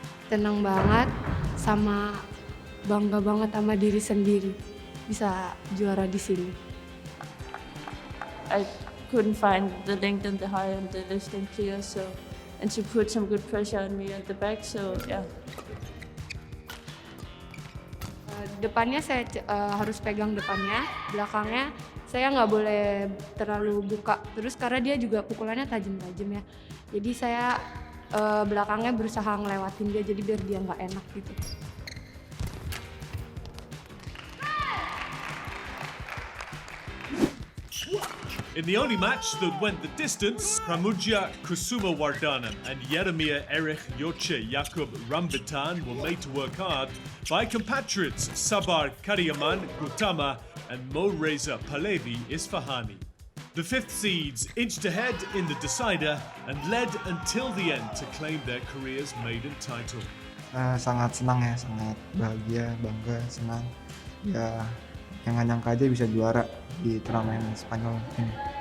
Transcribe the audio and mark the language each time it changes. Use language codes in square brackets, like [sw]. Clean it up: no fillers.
[id] Tenang banget, sama bangga banget sama diri sendiri bisa juara di sini. [en] I couldn't find the length and the height and the distance clear, and she put some good pressure on me at the back, so yeah. [id] Depannya saya harus pegang depannya, belakangnya saya nggak boleh terlalu buka terus karena dia juga pukulannya tajam-tajam ya. Jadi saya belakangnya berusaha ngelewatin dia jadi biar dia nggak enak gitu. [en] In the only match that went the distance, Pramudia Kusuma Wardana and Yeremia Erich Yoce Jakub Rambitan were made to work hard by compatriots Sabar Kariaman Gautama and Mo Reza Pahlavi Isfahani. The fifth seeds inched ahead in the decider and led until the end to claim their career's maiden title. [id] Sangat senang ya, sangat bahagia, bangga, senang. Ya, yang nggak nyangka aja bisa juara di turnamen Spanyol ini.